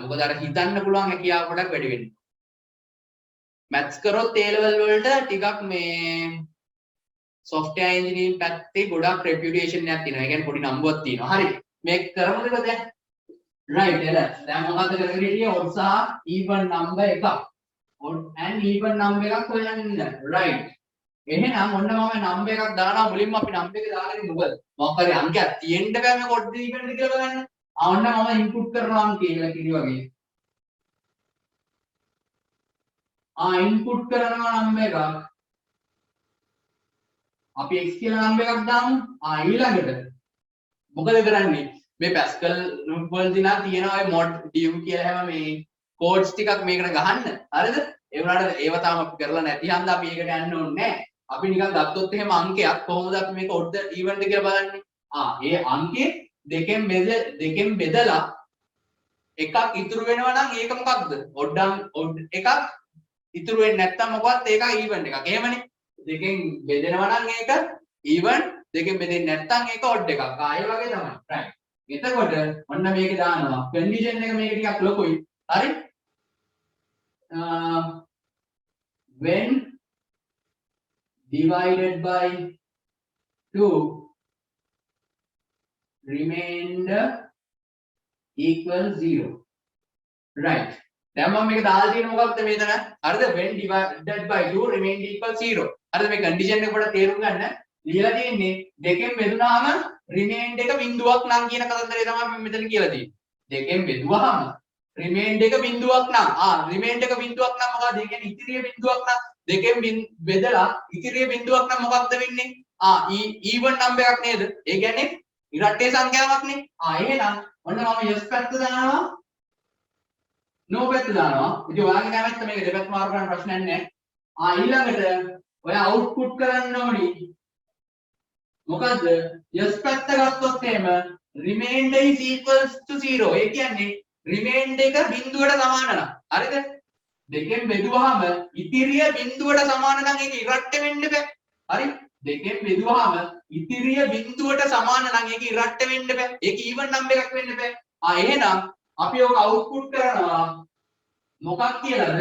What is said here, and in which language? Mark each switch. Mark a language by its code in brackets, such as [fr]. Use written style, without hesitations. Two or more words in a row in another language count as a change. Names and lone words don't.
[si] මොකද අර හිතන්න පුළුවන් හැකියාව ගොඩක් වැඩි වෙනවා. මැත්ස් කරොත් A level වලට ටිකක් මේ [en] software engineering [si] පැත්තේ ගොඩක් reputation එකක් තියෙනවා. ඒ කියන්නේ පොඩි නම්බුවක් තියෙනවා. හරි. මේක කරමුද දැන්? right එළ. දැන් මොකද්ද කරගෙන හිටියේ? odd සහ [en] even number [si] එකක්. [en] odd and even number [si] එකක් හොයන්න. right. එහෙනම් ඔන්න මම number එකක් දානවා. මුලින්ම අපි number එක දාගෙන ඉමු. මොකද මොකක් හරි අංකයක් තියෙන්න බෑ මේක [en] odd even [si] කියලා බලන්න. ඔන්න මම input කරනවා අංකය කියලා කිව්ව වගේ. input කරනවා number එකක්. අපි x කියලා number එකක් දාමු. ඊළඟට මොකද කරන්නේ? මේ Pascal වලදී නා තියෙනවා ඔය [en] mod div [si] කියලා හැම මේ codes ටිකක් මේකට ගහන්න. හරිද? ඒ වුණාට ඒව තාම අපි කරලා නැති හන්ද අපි ඒකට යන්න ඕනේ නැහැ. අපි නිකන් ගත්තොත් එහෙම අංකයක් කොහොමද අපි මේක [en] odd even [si] ද කියලා බලන්නේ. ඒ අංකේ දෙකෙන් බෙදලා එකක් ඉතුරු වෙනවා නම් ඒක මොකක්ද? odd එකක් ඉතුරු වෙන්නේ නැත්නම් මොකක්ද? ඒක even එකක්. එහෙමනේ. දෙකෙන් බෙදෙනවා නම් ඒක even දෙකෙන් බෙදෙන්නේ නැත්නම් ඒක odd එකක්. ඒ වගේ තමයි. right. එතකොට ඔන්න මේක දානවා. condition එක මේක ටිකක් ලොකුයි. හරි? [en] when divided by 2 remainder equals 0. right. [si] දැන් මම මේක දාලා තියෙන මොකක්ද මෙතන? හරිද? [en] when divided by 2 remainder equals 0. [si] හරිද? මේ condition එක පොඩ්ඩක් තේරුම් ගන්න. ලියලා තියෙන්නේ දෙකෙන් බෙදුනාම remainder එක බිඳුවක් නම් කියන කතන්දරය තමයි මම මෙතන කියලා තියෙන්නේ. දෙකෙන් බෙදුවාම remainder එක බිඳුවක් නම් remainder එක බිඳුවක් නම් මොකද? ඒ කියන්නේ ඉතිරිය බිඳුවක් නම් දෙකෙන් බෙදලා ඉතිරිය බිඳුවක් නම් මොකක්ද වෙන්නේ? [en] even number [si] එකක් නේද? ඒ කියන්නේ ඉරට්ටේ සංඛ්‍යාවක් නේ. එහෙනම් ඔන්න මම yes පැත්ත දානවා. no පැත්ත දානවා. ඉතින් ඔයාගේ කැමැත්ත මේක දෙපැත්ත මාරු කරන්න ප්‍රශ්නයක් නැහැ. ඊළඟට ඔයා output කරන්න ඕනි. මොකද්ද? yes පැත්ත ගත්තොත් එහෙම [en] remainder is equals to 0. [si] ඒ කියන්නේ remainder එක බිඳුවට සමාන නම්. හරිද? දෙකෙන් බෙදුවාම ඉතිරිය බිඳුවට සමාන නම් ඒක ඉරට්ට වෙන්න බෑ. හරි? දෙකෙන් බෙදුවාම ඉතිරිය බිඳුවට සමාන නම් ඒක ඉරට්ට වෙන්න බෑ. ඒක [en] even number [si] එකක් වෙන්න බෑ. එහෙනම් අපි ඔක output කරනවා මොකක් කියලාද?